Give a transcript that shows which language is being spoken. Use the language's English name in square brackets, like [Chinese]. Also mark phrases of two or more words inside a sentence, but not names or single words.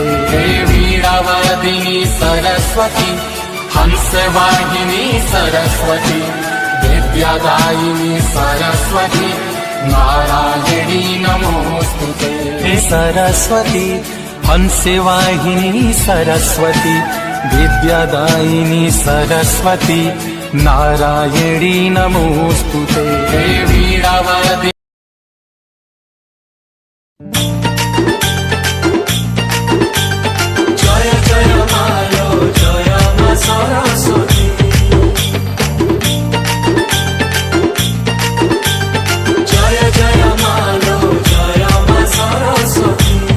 [Sanskrit] हे वीणावादिनी सरस्वती हंसवाहिनी सरस्वती विद्यादायिनी सरस्वती नारायणी नमोस्तुते। हे सरस्वती हंसवाहिनी सरस्वती विद्यादायिनी सरस्वती नारायणी नमोस्तुते। हे वीणावादिनी [Hindi] जय जय मालो जय मा सरस्वती जय जय मालो जय मा सरस्वती।